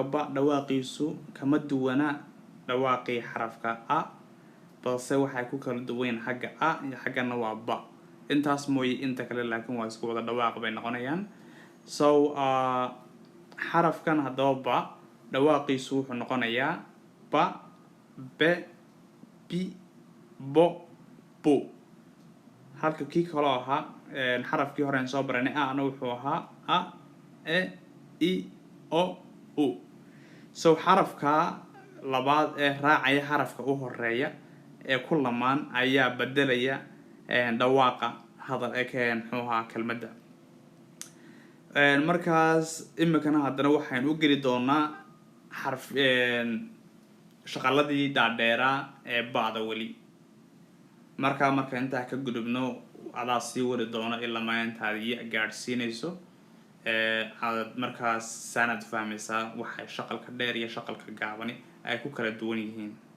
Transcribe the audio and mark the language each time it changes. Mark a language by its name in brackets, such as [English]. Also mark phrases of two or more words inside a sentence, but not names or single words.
[Somali] ba dhawaaqiisu kama duwana dhawaaqii xarafka a balse waxay ku kala duwan xagga a iyo xaggana waa ba intaas mooy inta kale laakiin waa isku wada dhawaaq bay noqonayaan so xarafkan haddaba ba dhawaaqiisu wuxuu noqonayaa ba be bi bo bu halka kii kale ahaa xarafkii hore aan soo baranay ana wuxuu ahaa a e i o u so xarafka labaad ee raacaya xarafka u horeeya ee ku lamaan ayaa bedelaya dhawaaqa hadal muxuu ahaa kelmadda markaas iminkana haddana waxaan u geli doonaa xarf shaqaladii dhaadheeraa ee ba'da weli marka intaa ka gudubno adaa sii wari doono ilaa maalintaada iyo gaadhsiinayso aad markaas saanad fahmaysaa waxay shaqalka dheer iyo shaqalka gaabani ay ku kala duwan yihiin